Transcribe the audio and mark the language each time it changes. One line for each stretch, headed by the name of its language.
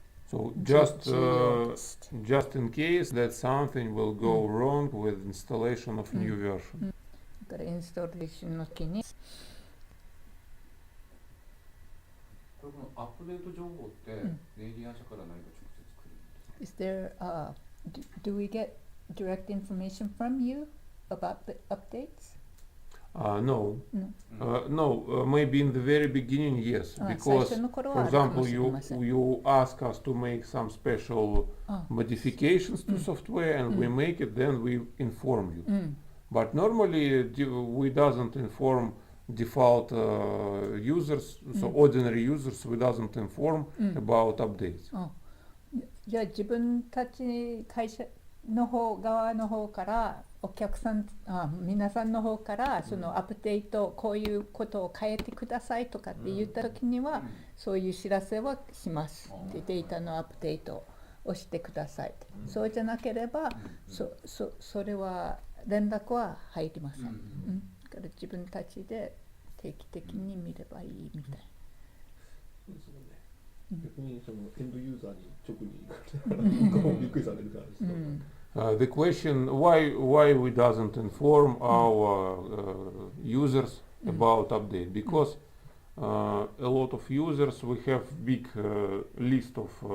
English: So just in case that something will go wrong with installation of new version.
Japanese: だからインストーレーションの時にこれこのアップデート情報ってレイディアン社から何か直接来るんですか？
English: Is there do we get direct information from you about the updates? No. Maybe in the very beginning, yes, because, for example, you ask us to make some special modifications to software, and we make it, then we inform you. But normally, we doesn't inform default users, so ordinary users, we doesn't inform about updates.
Japanese: じゃあ自分たち会社の側の方からお客さん皆さんの方からそのアップデートこういうことを変えてくださいとかって言った時にはそういう知らせをします。でデータのアップデート押してください、そうじゃなければ、それは連絡は入りません、だから自分たちで定期的に見ればいいみたい。そうですもんね。逆にそのエンドユーザーに直にびっくりされるからですね。
English: The question why we doesn't inform our users about update, because a lot of users, we have big list of